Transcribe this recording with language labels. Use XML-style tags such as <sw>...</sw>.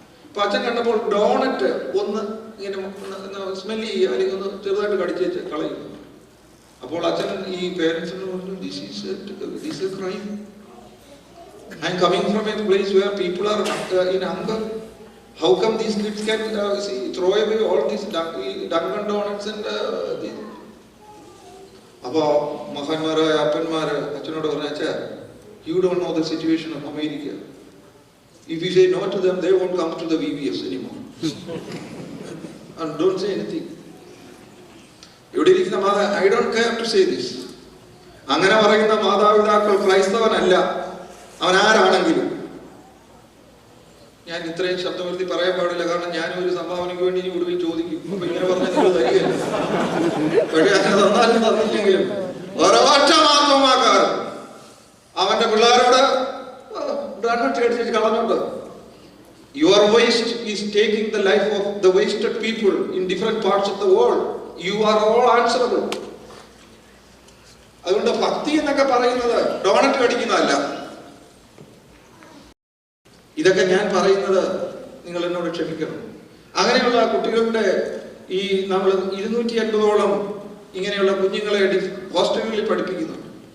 <ml>അപ്പൊ അച്ഛൻ കണ്ടപ്പോൾ ഡോണറ്റ് ഒന്ന് ഇങ്ങനെ സ്മെല് ചെയ്യുക, അല്ലെങ്കിൽ ഒന്ന് ചെറുതായിട്ട് കടിച്ച് കളയുന്നു. അപ്പോൾ അച്ഛൻ ഈ പേരൻസിനോട് പറഞ്ഞു,</ml> <en>This is a crime. I am coming from a place where people are in hunger. How come these kids can throw away all these Dunkin' Donuts and these?</en> <ml>അപ്പോൾ മഹാന്മാരായ അപ്പന്മാര് അച്ഛനോട് പറഞ്ഞാ,</ml> <en>you don't know the situation of America. If you say no to them, they won't come to the VBS anymore. And don't say anything.</en> <ml>ഇവിടെ ഇരിക്കുന്ന</ml> <en>I don't care to say this.</en> <ml>അങ്ങനെ പറയുന്ന മാതാപിതാക്കൾ ക്രൈസ്തവനല്ല, അവൻ ആരാണെങ്കിലും. ഞാൻ ഇത്രയും ശബ്ദവൃത്തി പറയാൻ പാടില്ല, കാരണം ഞാനും ഒരു സംഭാവനയ്ക്ക് വേണ്ടി ഇനി ഒടുവിൽ ചോദിക്കും. അപ്പൊ ഇങ്ങനെ പറഞ്ഞാൽ നിങ്ങൾ തരികയില്ല. പക്ഷെ അങ്ങനെ തന്നാലും തന്നില്ലെങ്കിലും ഒരൊറ്റ മാർഗമാക്കാറ് അവന്റെ പിള്ളേരോട് ഡോണറ്റ് അടിച്ചിട്ട് കളഞ്ഞോണ്ട്.</ml> <en>Your waste is taking the life of the wasted people in different parts of the world. You are all answerable.</en> <ml>അതുകൊണ്ട് ഭക്തി എന്നൊക്കെ പറയുന്നത് ഡോണറ്റ് അടിക്കുന്നതല്ല. ഇതൊക്കെ ഞാൻ പറയുന്നത് നിങ്ങൾ എന്നോട് ക്ഷമിക്കണം. അങ്ങനെയുള്ള കുട്ടികളുടെ ഈ നമ്മൾ 250ഓളം ഇങ്ങനെയുള്ള കുഞ്ഞുങ്ങളെ ഹോസ്റ്റലുകളിൽ പഠിപ്പിക്കുന്നുണ്ട്.</ml>